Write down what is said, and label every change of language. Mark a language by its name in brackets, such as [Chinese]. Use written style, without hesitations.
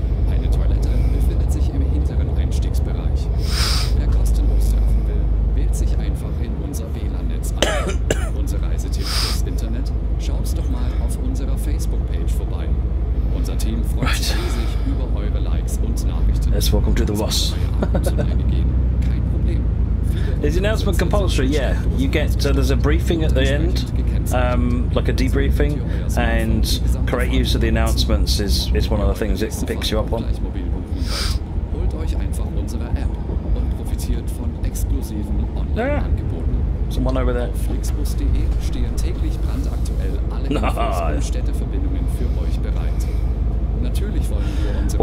[German] Eine Toilette befindet sich im hinteren Einstiegsbereich. Wer kostenlos surfen will, wählt sich einfach in unser WLAN-Netz ein. Unser Reisetipps fürs Internet, schaut doch mal auf unserer Facebook-Page vorbei. Unser Team freut sich riesig über eure Likes und Nachrichten. [English] Yes, welcome to the bus. [German] Kein Problem. [English] Is the announcement compulsory? Yeah, you get there's a briefing at the end, like a debriefing, and correct use of the announcements is one of the things it picks you up on. [German] Holt euch einfach unsere App und profitiert von exklusiven Online-Angeboten. [English] Someone over there. [German] Auf flixbus.de stehen täglich brandaktuell alle Infos und Städteverbindungen für euch bereit. Natürlich wollen wir unsere